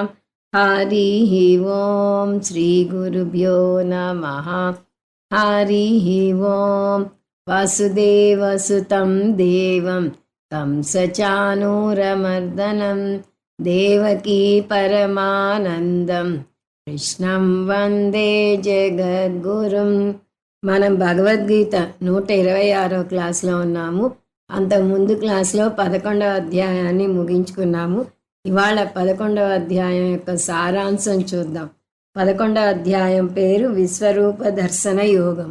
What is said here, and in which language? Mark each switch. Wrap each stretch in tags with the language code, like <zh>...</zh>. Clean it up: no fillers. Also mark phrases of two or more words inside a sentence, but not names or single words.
<sa>हरिः ॐ श्रीगुरुभ्यो नमः। हरिः ॐ वसुदेवसुतं देवं कंसचाणूरमर्दनं देवकी परमानन्दं కృష్ణం వందే జగద్గురుం.</sa> <te>మనం భగవద్గీత 126వ క్లాస్లో ఉన్నాము. అంతకుముందు క్లాస్లో 11వ అధ్యాయాన్ని ముగించుకున్నాము. ఇవాళ 11వ అధ్యాయం యొక్క సారాంశం చూద్దాం. 11వ అధ్యాయం పేరు విశ్వరూప దర్శన యోగం.</te>